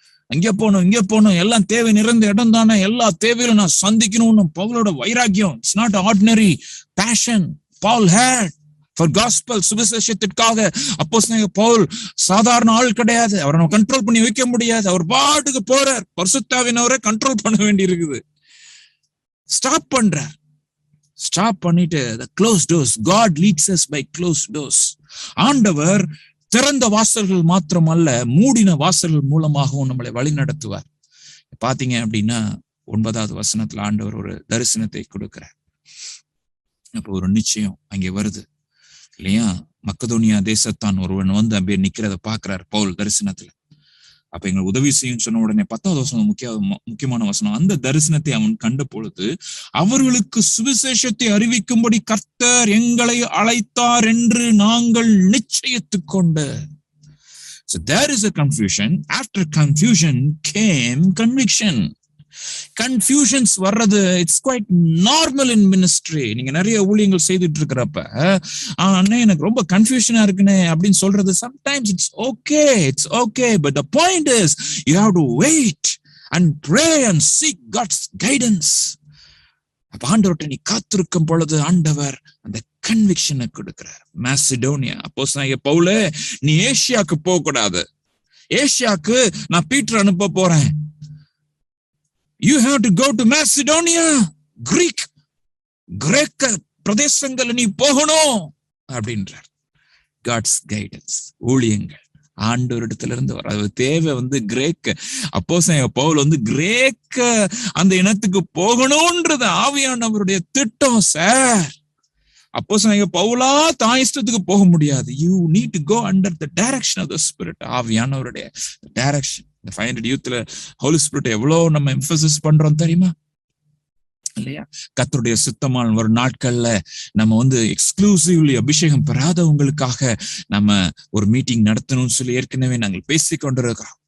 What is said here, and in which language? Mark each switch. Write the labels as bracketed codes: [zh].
[ta] அங்கே போகணும், இங்கே போகணும், எல்லாம் தேவை நிறைந்த இடம் தானே, எல்லா தேவையிலும் நான் சந்திக்கணும்னு பவுலோட வைராக்கியம். [en] it's not ordinary passion Paul had for gospel, [ta] சுவிசேஷத்திற்காக. அப்போஸ்தலன் பவுல் சாதாரண ஆள் கிடையாது. அவரை நம்ம கண்ட்ரோல் பண்ணி வைக்க முடியாது. அவர் பாட்டுக்கு போறார். பரிசுத்த ஆவியானவரை கண்ட்ரோல் பண்ண வேண்டி இருக்குது. ஸ்டாப் பண்றார். ஸ்டாப் பண்ணிட்டு [en] the closed doors. God leads us by closed doors. [ta] ஆண்டவர் திறந்த வாசல்கள் மாத்திரம் அல்ல, மூடின வாசல்கள் மூலமாகவும் நம்மளை வழி நடத்துவார். பாத்தீங்க அப்படின்னா 9வது வசனத்துல ஆண்டவர் ஒரு தரிசனத்தை கொடுக்கிறார். அப்போ ஒரு நிச்சயம் அங்கே வருது இல்லையா? மக்கதோனியா தேசத்தான் ஒருவன் வந்து அப்படியே நிக்கிறத பாக்குறாரு பவுல் தரிசனத்துல. அப்ப எங்களுக்கு உதவி செய்யும் சொன்ன உடனே 10வது வசனம் முக்கியமான வசனம். அந்த தரிசனத்தை அவன் கண்ட பொழுது அவர்களுக்கு சுவிசேஷத்தை அறிவிக்கும்படி கர்த்தர் எங்களை அழைத்தார் என்று நாங்கள் நிச்சயித்துக் கொண்டு. [en] So there is a confusion. After confusion came conviction. Confusions [ta] வர்றது [en] It's quite normal in ministry. [ta] நீங்க நிறைய ஊழியங்கள் செய்துட்டு இருக்கிறப்ப அண்ணே எனக்கு ரொம்ப கன்ஃபியூஷனா இருக்குனே அப்படின்னு சொல்றது [en] Sometimes it's okay but the point is you have to wait and pray and seek God's guidance. [ta] அப்ப ஆண்டவர்கிட்ட நீ காத்திருக்கும் பொழுது ஆண்டவர் அந்த கன்விக்ஷனை கொடுக்கிறார். மாசிடோனியா அப்போஸ்தலனாகிய பவுலே, நீ ஏசியாக்கு போக கூடாது, ஏசியாக்கு நான் பீட்டர் அனுப்ப போறேன். [en] You have to go to Macedonia, [ta] கிரேக்க பிரதேசங்கள் நீ போகணும் அப்படின்றார். [en] God's guidance, [ta] ஊழியங்கள் ஆண்டவரிடத்துல இருந்து வர. அது தேவை வந்து கிரேக்க அப்போஸ்தலனாகிய பவுல் வந்து கிரேக்க அந்த இனத்துக்கு போகணும்ன்றது ஆவியானவருடைய திட்டம் சார். அப்போஸ்தலனாகிய பவுலா தான் இஷ்டத்துக்கு போக முடியாது. [en] You need to go under the direction of the Spirit. [ta] ஆவியானவருடைய டைரக்ஷன். இந்த 500 யூத்ல ஹோலி ஸ்பிரிட் எவ்வளவு நம்ம எம்பசிஸ் பண்றோம் தெரியுமா இல்லையா? கர்த்தருடைய சித்தமான ஒரு நாட்கள்ல நம்ம வந்து எக்ஸ்க்ளூசிவ்லி அபிஷேகம் பெறாதவங்களுக்காக நம்ம ஒரு மீட்டிங் நடத்தணும்னு சொல்லி ஏற்கனவே நாங்கள் பேசிக் கொண்டிருக்கிறோம்.